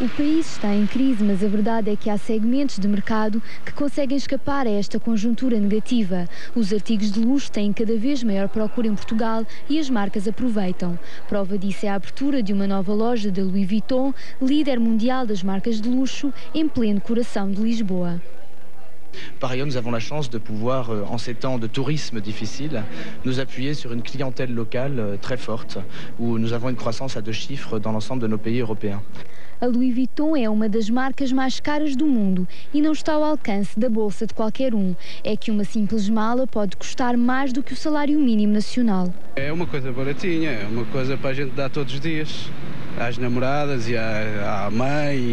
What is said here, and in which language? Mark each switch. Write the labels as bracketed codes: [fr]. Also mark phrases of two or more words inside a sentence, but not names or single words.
[pt] O país está em crise, mas a verdade é que há segmentos de mercado que conseguem escapar a esta conjuntura negativa. Os artigos de luxo têm cada vez maior procura em Portugal e as marcas aproveitam. Prova disso é a abertura de uma nova loja da Louis Vuitton, líder mundial das marcas de luxo, em pleno coração de Lisboa. [fr] Par ailleurs, nous avons la chance de pouvoir, en ces temps de tourisme difficile, nous appuyer sur une clientèle locale très forte, où nous avons une croissance à 2 chiffres dans l'ensemble de nos pays européens. [pt] A Louis Vuitton é uma das marcas mais caras do mundo e não está ao alcance da bolsa de qualquer um. É que uma simples mala pode custar mais do que o salário mínimo nacional. É uma coisa baratinha, é uma coisa para a gente dar todos os dias, às namoradas e à mãe.